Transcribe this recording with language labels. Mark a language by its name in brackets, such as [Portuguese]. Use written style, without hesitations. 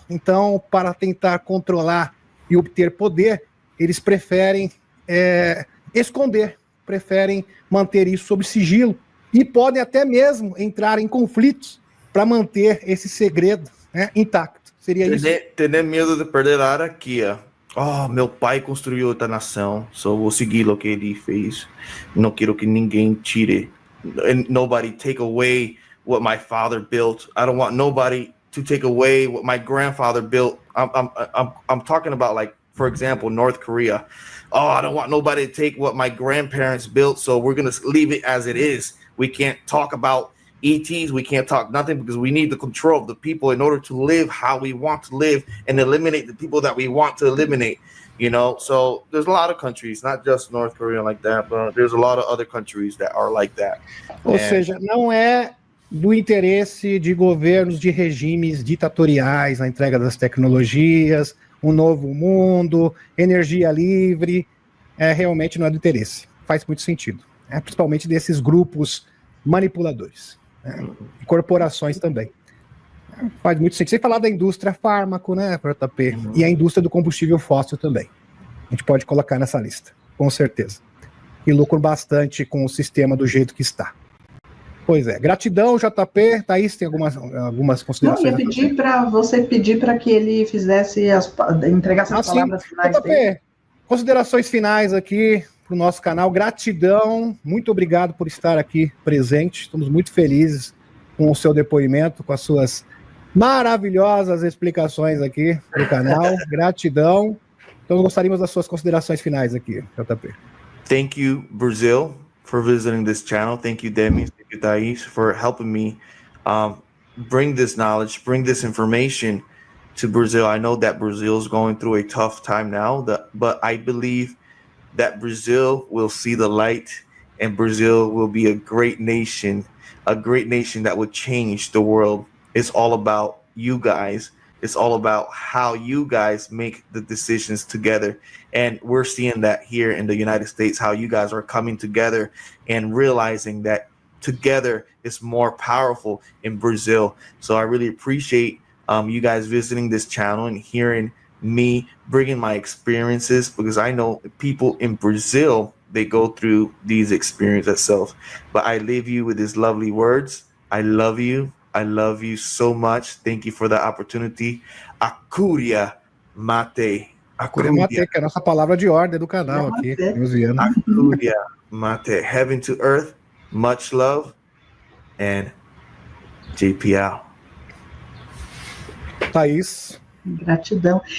[Portuguese] Então, para tentar controlar e obter poder, eles preferem esconder, preferem manter isso sob sigilo, e podem até mesmo entrar em conflitos para manter esse segredo intacto. Seria isso? Ter medo de perder a hierarquia. Oh, meu pai construiu outra nação, só vou seguir o que ele fez. Não quero que ninguém tire. [English] And nobody take away what my father built. I don't want nobody to take away what my grandfather built. I'm talking about, like, for example, North Korea. Oh, I don't want nobody to take what my grandparents built, so we're going to leave it as it is. We can't talk about ETs, we can't talk nothing, because we need the control of the people in order to live how we want to live and eliminate the people that we want to eliminate, you know? So there's a lot of countries, not just North Korea like that, but there's a lot of other countries that are like that. [Portuguese] Ou seja, não é do interesse de governos, de regimes ditatoriais na entrega das tecnologias, um novo mundo, energia livre, realmente não é do interesse. Faz muito sentido, principalmente desses grupos manipuladores. E corporações também. Faz muito sentido. Sem falar da indústria fármaco, né, JP? E a indústria do combustível fóssil também. A gente pode colocar nessa lista, com certeza. E lucram bastante com o sistema do jeito que está. Pois é. Gratidão, JP. Thaís, tem algumas considerações? Não, eu ia pedir para você pedir para que ele entregasse as palavras finais JP, dele. Considerações finais aqui para o nosso canal. Gratidão, muito obrigado por estar aqui presente. Estamos muito felizes com o seu depoimento, com as suas maravilhosas explicações aqui no canal. Gratidão. Então, gostaríamos das suas considerações finais aqui, JP. [English] Thank you, Brazil, for visiting this channel. Thank you, Demis. Thank you, Thais, for helping me bring this knowledge, bring this information to Brazil. I know that Brazil is going through a tough time now, but I believe that Brazil will see the light, and Brazil will be a great nation that would change the world. It's all about you guys. It's all about how you guys make the decisions together. And we're seeing that here in the United States, how you guys are coming together and realizing that together is more powerful in Brazil. So I really appreciate you guys visiting this channel and hearing me bringing my experiences, because I know people in Brazil, they go through these experiences themselves. But I leave you with these lovely words. I love you. I love you so much. Thank you for the opportunity. Akuria Mate. [Portuguese] Akuria Mate, que é a nossa palavra de ordem do canal aqui. [English] Akuria Mate. Heaven to earth. Much love. And JPL. Thaís. [Portuguese] Gratidão.